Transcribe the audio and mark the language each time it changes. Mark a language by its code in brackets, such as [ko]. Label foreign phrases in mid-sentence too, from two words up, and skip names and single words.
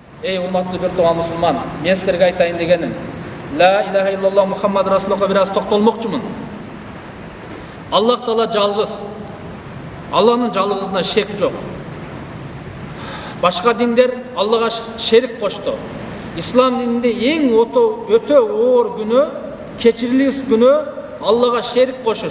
[ky] ey урматтуу бир тууган мусулман, мен силерге айтайын дегеним, [ar] لا إله إلا الله محمد رسول الله [ky] бир аз токтолмокчумун. Аллах Таала жалгыз. Алланын жалгызына шек жок. Башка диндер Аллага шерик кошту. Ислам дининде эң өтө оор күнөө, кечирилис күнөө Аллага шерик кошуш.